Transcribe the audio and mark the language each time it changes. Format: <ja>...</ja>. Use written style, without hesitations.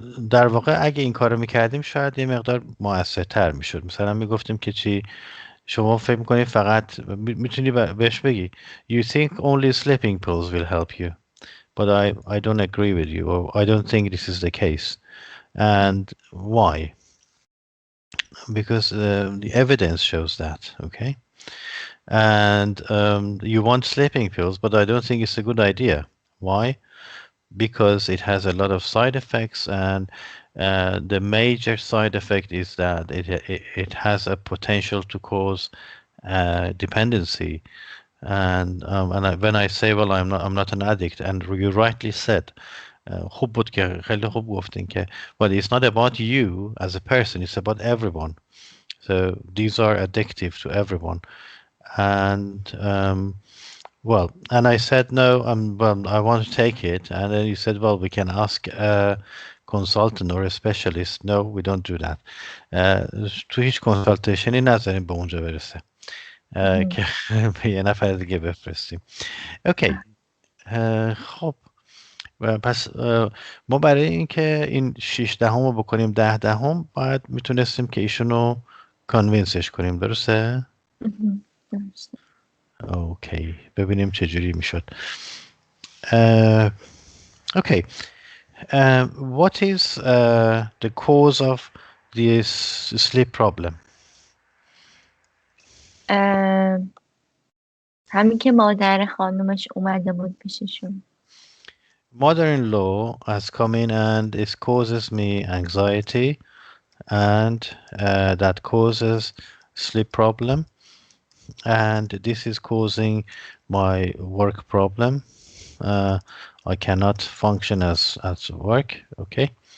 <fa>در واقع اگه این کارو میکردیم شاید یه مقدار موثرتر میشد. مثلا میگفتیم که چی، شما فکر میکنید فقط میتونی بهش بگی</fa> <en>you think only sleeping pills will help you but I don't agree with you or I don't think this is the case and why? Because the evidence shows that. Okay. And you want sleeping pills but I don't think it's a good idea. Why? because it has a lot of side effects, and the major side effect is that it has a potential to cause dependency. When I say, well, I'm not an addict, and you rightly said,</en> <fa>خوب بود که خیلی خوب گفتین که</fa> <en>well, it's not about you as a person, it's about everyone. So these are addictive to everyone. And well, and I said no, well, I want to take it, and then you said, well, we can ask a consultant or a specialist. No, we don't do that.</en> <fa>تو هیچ کنسالتیشنی نذاریم به اونجا برسه که به یه نفر دیگه بفرستیم. اوکی. خب پس ما برای اینکه این 6 دهم رو بکنیم 10 دهم باید میتونستیم که ایشونو کانوینسش کنیم، درسته؟ درسته. اوکی، ببینیم چجوری میشد.</fa> <en>Okay. What is the cause of this sleep problem?</en> <fa>همین که مادر خانومش اومده بود پیششون.</fa> <en>Mother-in-law has come in and it causes me anxiety, and that causes sleep problem, and this is causing my work problem. I cannot function as work. Okay.</en>